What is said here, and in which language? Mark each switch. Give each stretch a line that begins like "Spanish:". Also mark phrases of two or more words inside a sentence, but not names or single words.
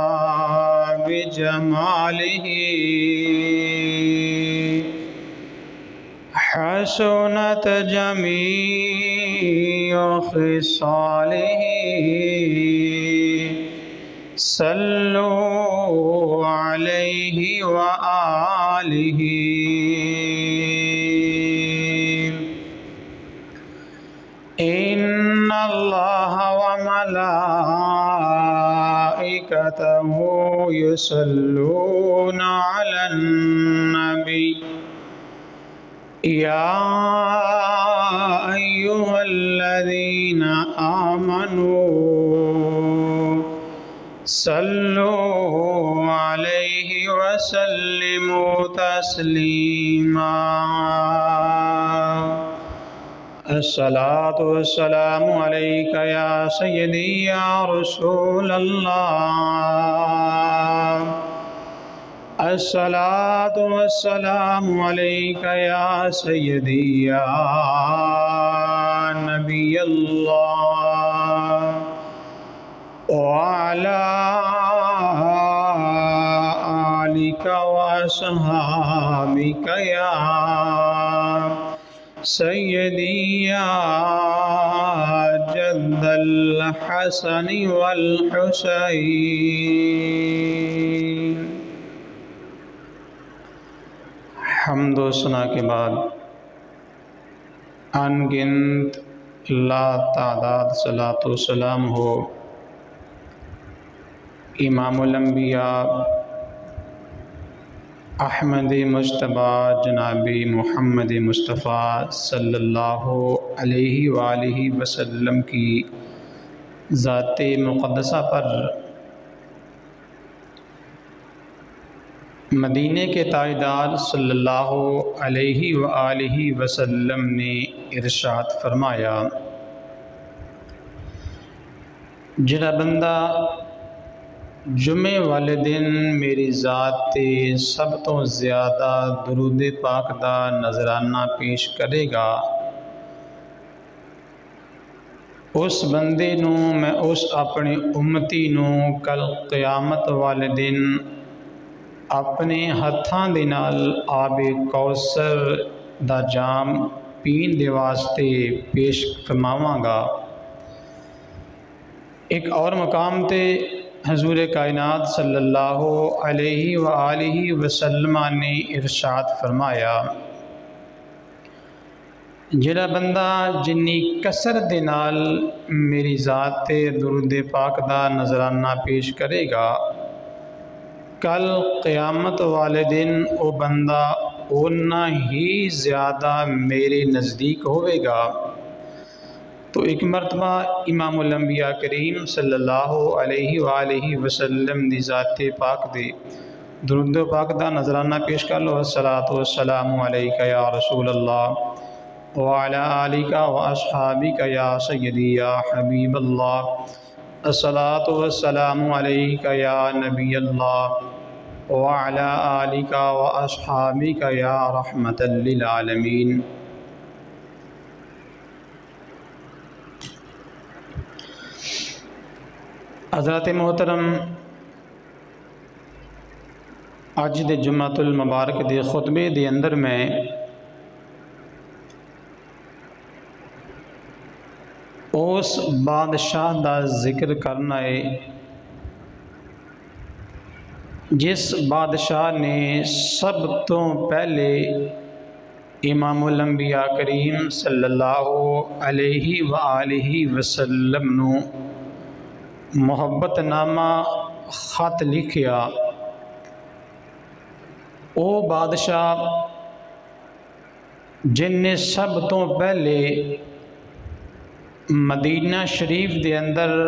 Arabic: بجماله حسنت جميع خصاله صلوا عليه وآله إن الله وملائكته يصلون على النبي يا آمنوا صلوا عليه وسلموا تسليما. الصلاة والسلام عليك يا سيدي يا رسول الله. الصلاة والسلام عليك يا سيدي يا نبي الله وعلى آلك وأصحابك يا سيدي يا جد الحسن والحسين.
Urdu: حمد و ثنا کے بعد ان گنت لا تعداد صلاۃ و سلام ہو
Arabic: إمام الأنبياء
Urdu: احمد مجتبیٰ جنابِ محمد مصطفیٰ
Arabic: صلى الله عليه وآله وسلم
Urdu: کی ذاتِ مقدسہ پر مدینے کے تاجدار
Arabic: صلى الله عليه وآله وسلم
Punjabi: نے ارشاد فرمایا، جیہڑا بندہ جمعے والے دن میری ذات تے سب توں زیادہ درود پاک دا نذرانہ پیش کرے گا, اس بندے نوں میں اس اپنے امتی نوں کل قیامت والے دن اپنے ہتھاں دے نال آبِ کوثر دا جام پین دے واسطے پیش فرماواں گا. اک ہور مقام تے حضور کائنات
Arabic: صلى الله عليه وآله وسلم
Punjabi: نے ارشاد فرمایا، جیہڑا بندہ جنی کثرت دے نال میری ذات تے درود پاک دا نذرانہ پیش کرے گا، کل قیامت والے دن او بندہ اونا ای زیادہ میرے نزدیک ہووے گا. تو اک مرتبہ
Arabic: إمام الأنبياء
Punjabi: کریم
Arabic: صلى الله عليه وآله وسلم
Punjabi: دی ذاتِ پاک دے درود پاک دا نذرانہ پیش کر لو.
Arabic: الصلاة والسلام عليك يا رسول الله وعلى آلك وأصحابك يا سيدي يا حبيب الله. الصلاة والسلام عليك يا نبي الله وعلى آلك وأصحابك يا رحمة للعالمين.
Punjabi: حضرت محترم، اج دے جمعۃ المبارک دے خطبے دے اندر میں اس بادشاہ دا ذکر کرنا ہے جس بادشاہ نے سب توں پہلے
Arabic: إمام الأنبياء
Punjabi: کریم
Arabic: صلى الله عليه وآله وسلم
Punjabi: نوں محبت نامہ خط لکھیا. او بادشاہ جنہے سب توں پہلے مدینہ شریف دے اندر